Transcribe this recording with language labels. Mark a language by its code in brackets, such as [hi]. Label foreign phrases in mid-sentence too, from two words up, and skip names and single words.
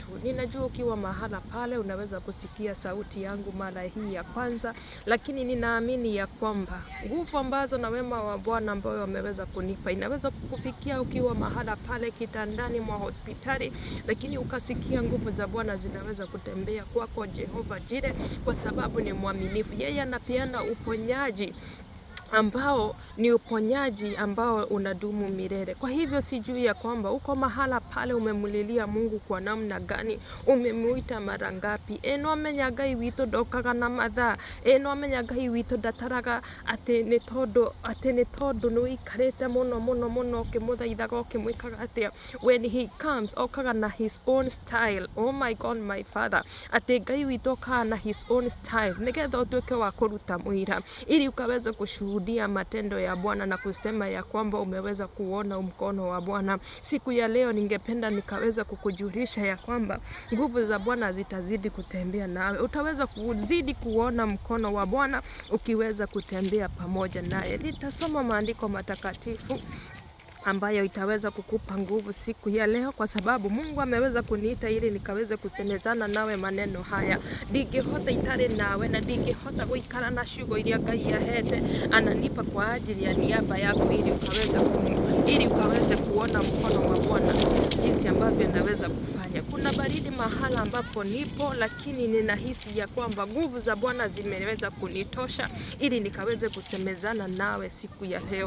[sw] Ninajua ukiwa mahala pale unaweza kusikia sauti yangu mara hii ya kwanza, lakini ninaamini ya kwamba nguvu ambazo na wema wa Bwana ambao wameweza kunipa inaweza kukufikia ukiwa mahala pale kitandani mwa hospitali, lakini ukasikia nguvu za Bwana zinaweza kutembea kwako. Jehova Jire, kwa sababu ni mwaminifu, yeye anapeana uponyaji ambao ni uponyaji ambao unadumu milele. Kwa hivyo sijui ya kwamba uko mahala pale umemulilia Mungu kwa namna gani, umemuita mara ngapi. [ki] Eno amenya Ngai witũ ndokaga na mathaa, eno amenya Ngai witũ ndataraga atĩ nĩ tondũ nĩ ũikarĩte mũno ũkĩmũthaithaga ũkĩmwĩkaga atĩa. [en] When he comes [ki] okaga na [en] his own style. Oh my God, my Father, [ki] atĩ Ngai witũ okaga na [en] his own style [ki] nigetha ũtuĩke wa kũruta mũira [sw] ili ukaweza kushuhudia matendo ya Bwana na kusema ya kwamba umeweza kuona mkono wa Bwana. Siku ya leo ningependa nikaweza kukujulisha ya kwamba nguvu za Bwana zitazidi kutembea nawe. Utaweza kuzidi kuona mkono wa Bwana ukiweza kutembea pamoja naye. Nitasoma maandiko matakatifu ambayo itaweza kukupa nguvu siku ya leo, kwa sababu Mungu ameweza kuniita ili nikaweze kusemezana nawe maneno haya. [ki] Ndingĩhota itare nawe na ndingĩhota gũikara na ciugo iria Ngai ahete [sw] ananipa kwa ajili ya niaba yako, ili ukaweze kuona mkono wa Bwana jinsi ambavyo anaweza kufanya. Kuna baridi mahala ambapo nipo, lakini ninahisi ya kwamba nguvu za Bwana zimeweza kunitosha ili nikaweze kusemezana nawe siku ya leo.